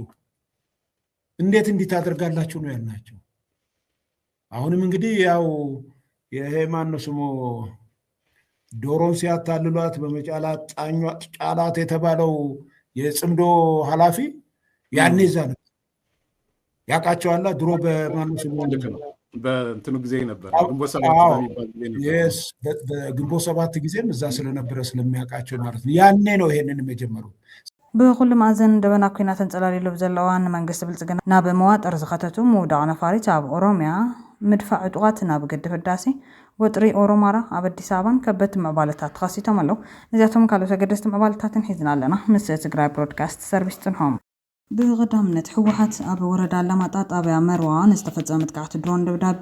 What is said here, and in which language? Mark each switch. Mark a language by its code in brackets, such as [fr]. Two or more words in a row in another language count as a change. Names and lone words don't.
[am] እንዴት እንዲታደርጋላችሁ ነው ያልናቸው። አሁንም እንግዲህ ያው ይሄ ማነው ስሙ ዶሮን ሲያታልሏት በመጫላት ጫላት የተባለው የጽምዶ ኃላፊ ያኔ እዛ ነው ያውቃቸዋል። ድሮ በማነው ስሙ በእንትኑ ጊዜ ነበር ግንቦት ሰባት ጊዜም እዛ ስለነበረ ስለሚያውቃቸው ማለት ነው። ያኔ ነው ይሄንንም የጀመሩት። [ti] ብኩሉ ማዕዘን እንደበና ኩናት ተንጸላሊሉ ዘለዋን መንግስቲ ብልጽግና ናብ መዋጥር ዝኸተቱ ምውዳቕ ነፋሪት ኣብ ኦሮሚያ ምድፋዕ ዕጡቓት ናብ ግድብ ህዳሴ ወጥሪ ኦሮማራ ኣብ አዲስ አበባን ከበድቲ ምዕባለታት ተኸሲቶም ኣለው። ነዚኣቶም ካልኦት ኣገደስቲ ምዕባለታትን ሒዝና ኣለና። ምስ ትግራይ ብሮድካስት ሰርቪስ ትንሆም። ብቀዳምነት ሕወሓት ኣብ ወረዳ አላማጣ ጣብያ መርዋ ንዝተፈጸመ መጥቃዕቲ ድሮን ደብዳቤ